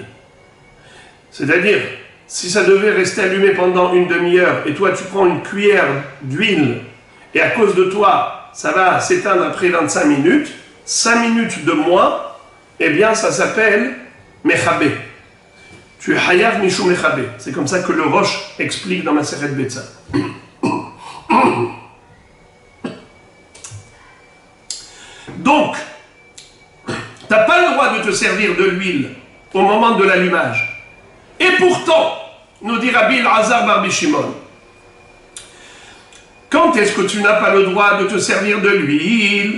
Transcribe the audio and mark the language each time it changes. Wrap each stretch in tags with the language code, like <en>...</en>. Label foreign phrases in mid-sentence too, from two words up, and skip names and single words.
<fr>C'est-à-dire, si ça devait rester allumé pendant une demi-heure, et toi tu prends une cuillère d'huile, et à cause de toi, ça va s'éteindre après 25 minutes, 5 minutes de moins, eh bien ça s'appelle mechabé. Tu es</fr> <he>חייב משום מכבה.</he> <fr>C'est comme ça que le Rosh explique dans Masechet Betza. Donc, tu n'as pas le droit de te servir de l'huile au moment de l'allumage. Et pourtant, nous dit Rabbi Elazar Bar Shimon, quand est-ce que tu n'as pas le droit de te servir de l'huile?</fr>